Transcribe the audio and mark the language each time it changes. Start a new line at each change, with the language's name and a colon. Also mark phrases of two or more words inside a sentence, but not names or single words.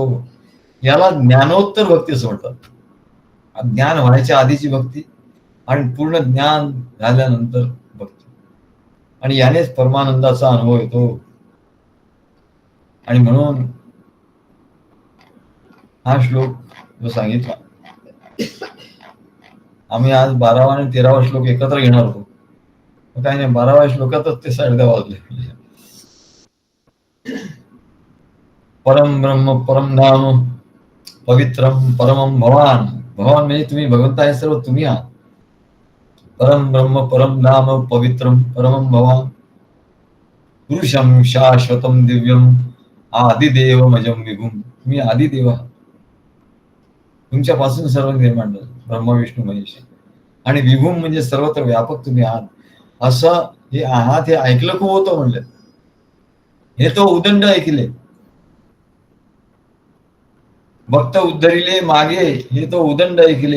Marathi: याला ज्ञानोत्तर भक्ती असं म्हणतात. ज्ञान व्हायच्या आधीची भक्ती आणि पूर्ण ज्ञान झाल्यानंतर भक्ती, आणि यानेच परमानंदाचा अनुभव येतो. आणि म्हणून हा श्लोक जो सांगितला, आम्ही आज 12वा आणि 13वा श्लोक एकत्र घेणार होतो. काही नाही, 12व्या श्लोकातच ते 10:30 वाजले.
Sanskrit: परम ब्रह्म परम धाम पवित्रम परमम भवान.
Marathi: भवान म्हणजे तुम्ही, भगवंत आहे सर्व तुम्ही आहात.
Sanskrit: परम ब्रह्म परम धाम पवित्रम परमम भवान पुरुषम शाश्वतम दिव्यम आदिदेव मजम विभूम.
Marathi: तुम्ही आदिदेव आहात, तुमच्यापासून सर्व निर्माण झालं, ब्रह्म विष्णू महेश. आणि विभूम म्हणजे सर्वत्र व्यापक तुम्ही आहात. असं हे आहात हे ऐकलं खूप होतं म्हणलं, हे तो उदंड ऐकले. भक्त उद्धरिले मागे, हे तो उदंड ऐकले.